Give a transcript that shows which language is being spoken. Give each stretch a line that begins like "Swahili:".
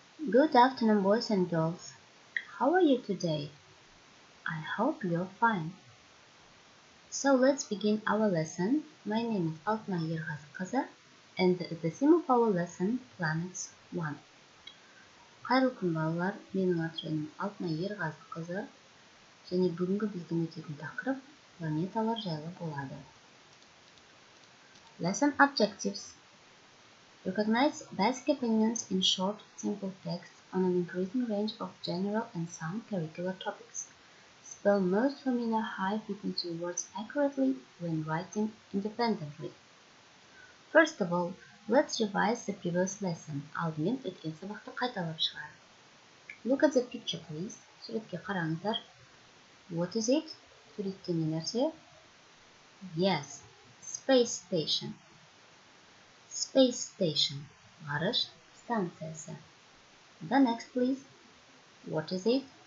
English: Good afternoon, boys and girls. How are you today? I hope you're fine. So let's begin our lesson. My name is Алтынай Ерғазықызы, and the theme of our lesson, Planets 1.
Kazakh: Қайырлы күн балалар, менің аты-жөнім Алтынай Ерғазықызы, және бүгінгі біздің өтетін тақырып планеталар жайлы болады.
English: Lesson objectives. Recognize basic opinions in short, simple text on an increasing range of general and some curricular topics. Spell most familiar high-frequency words accurately when writing independently. First of all, let's revise the previous lesson.
Kazakh: Алдымен өткен сабақты қайталап шығайық.
English: Look at the picture, please.
Kazakh: Суретке қараңыздар.
English: What is it?
Kazakh: Суретте не нәрсе?
English: Yes, space station. Space station.
Kazakh: Ғарыш станциясы.
English: The next, please. What is it?